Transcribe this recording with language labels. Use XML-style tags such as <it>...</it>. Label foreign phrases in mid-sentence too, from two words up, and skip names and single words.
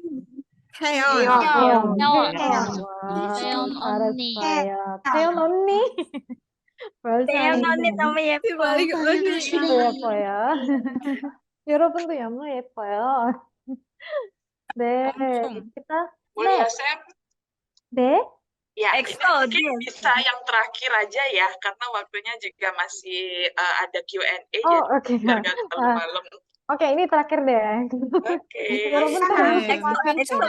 <ko>태연. 잘했어요. 태연 언니. 태연 언니 너무 예뻐요. 여러분도 너무 예뻐요. 네,</ko> <id>kita. Boleh ya, Sam?</id> <ko>네.</ko> <id>Ya, ini mungkin bisa yang terakhir aja ya, karena waktunya juga masih ada Q&A, Oke. jadi biar nggak terlalu malam. Oke, ini terakhir deh. Oke.</id> <ko>여러분 harus</ko>